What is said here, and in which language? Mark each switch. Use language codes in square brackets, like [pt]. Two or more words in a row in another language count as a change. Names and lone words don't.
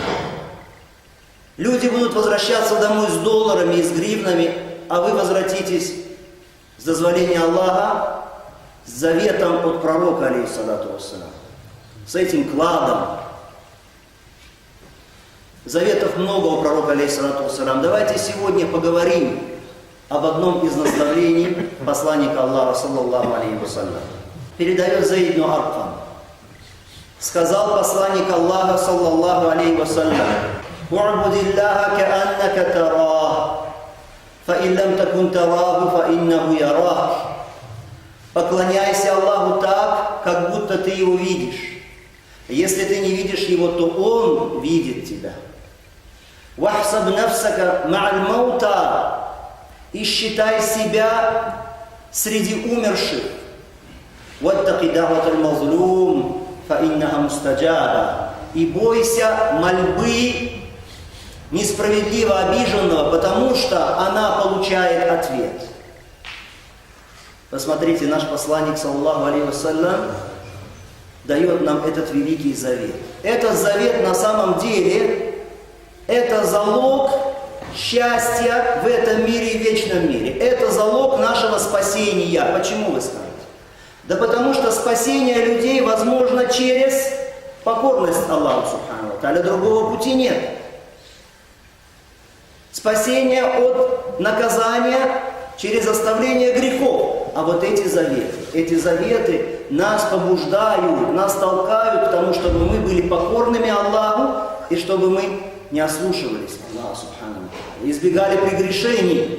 [ru] Люди будут возвращаться домой с долларами и с гривнами, а вы возвратитесь с дозволения Аллаха с заветом от пророка, [ar] عليه الصلاة والسلام, [ru] с этим кладом. Заветов много у пророка, [ar] عليه الصلاة والسلام. [ru] Давайте сегодня поговорим об одном из наставлений посланника Аллаха, [ar] صلى الله عليه وسلم. [ru] Передает Заид ибн Аркам. Сказал посланник Аллаха, [ar] صلى الله عليه وسلم اعبد الله كأنك تراه فإن لم تكن تراه فإنه يراك». [ru] Поклоняйся Аллаху так, как будто ты его видишь. Если ты не видишь его, то он видит тебя. [ar] واحسب نفسك مع الموتى». [ru] И считай себя среди умерших. [ar] واتق دعوة المظلوم فإنها مستجابة». [ru] И бойся мольбы несправедливо обиженного, потому что она получает ответ. Посмотрите, наш посланник, [ar] صلى الله عليه وسلم, [ru] дает нам этот великий завет. Этот завет на самом деле это залог счастья в этом мире и вечном мире. Это залог нашего спасения. Почему вы скажете? Да потому что спасение людей возможно через покорность Аллаху [ar] سبحانه وتعالى. [ru] Другого пути нет. Спасение от наказания через оставление грехов. А вот эти заветы нас побуждают, нас толкают к тому, чтобы мы были покорными Аллаху и чтобы мы не ослушивались Аллаха Субхану, избегали прегрешений.